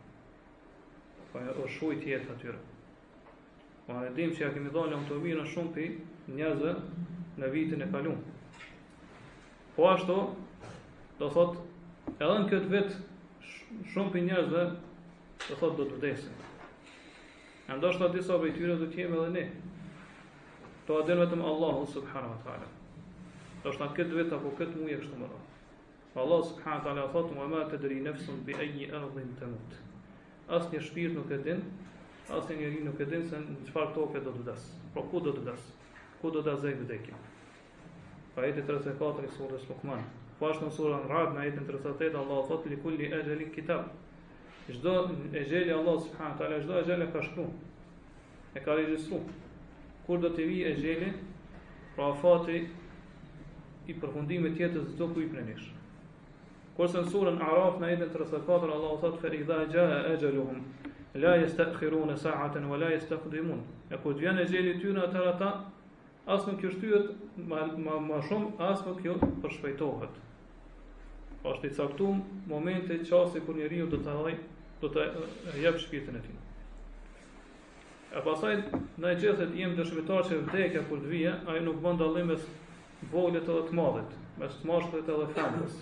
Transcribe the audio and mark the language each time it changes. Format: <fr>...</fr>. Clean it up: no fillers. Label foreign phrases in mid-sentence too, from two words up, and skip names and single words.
<sq>Po është shujt jetë atyre. Po ne dim që ja kemi dhënë automirën shumë pi njerëzve në vitin e kaluar. Po ashtu do thot edhe në këtë vit shumë pi njerëzve do thot do të vdesin. Ndoshta disa prej tyre do të jemi edhe ne. To a din vetëm Allahu</sq> <ar>سبحانه وتعالى.</ar> <sq>Ndoshta këtë vit apo këtë muaj kështu më radh. Allah</sq> <ar>سبحانه وتعالى</ar> <sq>thot:</sq> <ar>"وما تدري نفس بأي أرض تموت."</ar> <sq>Asnjë shpirt nuk e din, asnjë njeri nuk e din se në çfarë toke do të vdes. Por ku do të vdes? Ku do ta zgjidhë vdekjen? Ajeti 34 i surës Luqman. Po ashtu në surën Ra'd në ajetin 38 Allah thot:</sq> <ar>"لكل أجل كتاب."</ar> <sq>Çdo ejeli Allah</sq> <ar>سبحانه وتعالى,</ar> <sq>çdo ejel e ka shkruar. E ka regjistruar. Kur do të vijë ejeli, pra fati i përfundimit të jetës çdo kujt prej nesh. Kurse në surën Araf në ajetin 34 Allahu thot</sq> <ar>فإذا جاء أجلهم لا يستأخرون ساعة ولا يستقدمون.</ar> <sq>E kur të vjen ajali i tyre atëherë ata as nuk ju shtyhet më shumë, as nuk ju përshpejtohet. Është i caktuar momenti çasti kur njeriu do të jep shpirtin e tij. E pastaj në gjithë të jemi dëshmitar që vdekja kur të vijë, ai nuk bën dallim mes vogëlit edhe të madhit, mes të mashkullit edhe femrës.</sq>